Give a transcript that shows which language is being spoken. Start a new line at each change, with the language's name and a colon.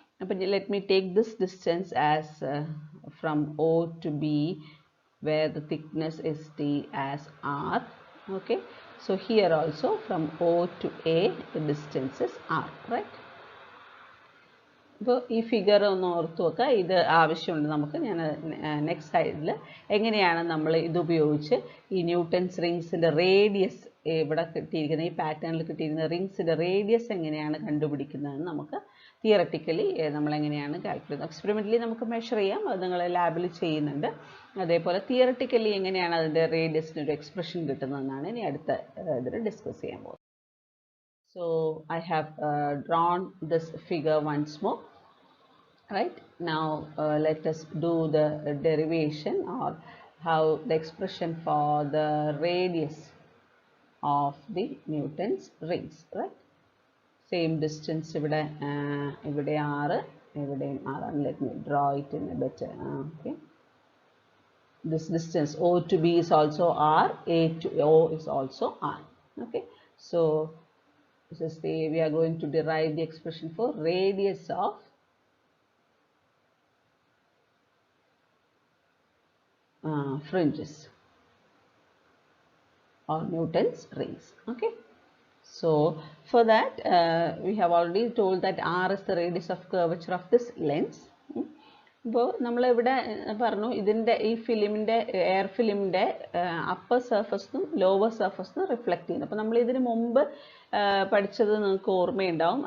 English: അപ്പോൾ let me take this distance as from O to B, where the thickness is T, as R. Okay, so here also from O to A the distance is R, right?
Malayalam: അപ്പോൾ ഈ figure ഒന്ന് ഓർത്ത് വെക്കുക, ഇത് ആവശ്യമുണ്ട് നമുക്ക്. ഞാൻ next സൈഡിൽ എങ്ങനെയാണ് നമ്മൾ ഇതുപയോഗിച്ച് ഈ ന്യൂട്ടൺസ് റിങ്സിൻ്റെ റേഡിയസ് ഇവിടെ കിട്ടിയിരിക്കുന്ന ഈ പാറ്റേണിൽ കിട്ടിയിരിക്കുന്ന റിങ്സിൻ്റെ റേഡിയസ് എങ്ങനെയാണ് കണ്ടുപിടിക്കുന്നതെന്ന് നമുക്ക് തിയററ്റിക്കലി നമ്മളെങ്ങനെയാണ് കാൽക്കുലേറ്റ് ചെയ്യുന്നത്. എക്സ്പെരിമെൻ്റലി നമുക്ക് മെഷർ ചെയ്യാം, അത് നിങ്ങൾ ലാബിൽ ചെയ്യുന്നുണ്ട്. അതേപോലെ തിയററ്റിക്കലി എങ്ങനെയാണ് അതിൻ്റെ റേഡിയസിനൊരു എക്സ്പ്രഷൻ കിട്ടുന്നതെന്നാണ് ഇനി അടുത്ത ഇതിൽ ഡിസ്കസ് ചെയ്യാൻ പോകുന്നത്.
English: So I have drawn this figure once more. Right, now let us do the derivation or how the expression for the radius of the Newton's rings. Right, same distance ഇവിടെ R, ഇവിടെയും R. Let me draw it in a better. Okay, this distance O to B is also R, A to O is also R. Okay, so this is we are going to derive the expression for radius of fringes or Newton's rings. Okay, so for that we have already told that R is the radius of curvature of this lens.
Malayalam: ഇപ്പോൾ നമ്മളിവിടെ പറഞ്ഞു ഇതിൻ്റെ ഈ ഫിലിമിൻ്റെ air ഫിലിമിൻ്റെ upper സർഫസിനും lower സർഫസിനും reflect ചെയ്യുന്നു. അപ്പോൾ നമ്മൾ ഇതിന് മുമ്പ് പഠിച്ചത് നിങ്ങൾക്ക് ഓർമ്മയുണ്ടാവും.